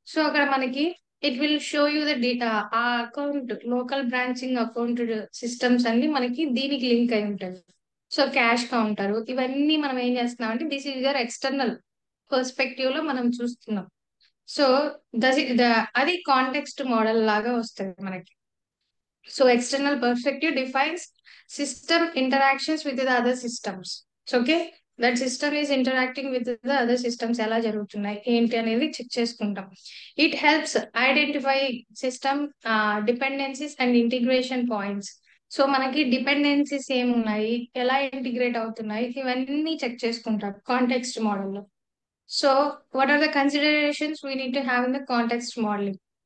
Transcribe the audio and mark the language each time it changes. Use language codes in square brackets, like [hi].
[te] So అక్కడ మనకి [en] It will show you the data. [te] ఆ account local branching account systems అన్ని మనకి దీనికి లింక్ అయి ఉంటాయి. సో క్యాష్ కౌంటర్ ఇవన్నీ మనం ఏం చేస్తున్నాం అంటే [en] this is your external perspective [te] లో మనం చూస్తున్నాం. సో అది కాంటెక్స్ట్ మోడల్ లాగా వస్తుంది మనకి. [en] So external perspective defines system interactions with the other systems. So okay, that system is interacting with the other systems [te] ఎలా జరుగుతున్నాయి ఏంటి అనేది చెక్ చేసుకుంటాం. [en] It helps identify system dependencies and integration points. [te] So మనకి dependencies ఏమున్నాయి, ఎలా integrate అవుతున్నాయి, ఇవన్నీ చెక్ చేసుకుంటాం కాంటెక్స్ట్ మోడల్లో. [en] So what are the considerations we need to have in the context modeling?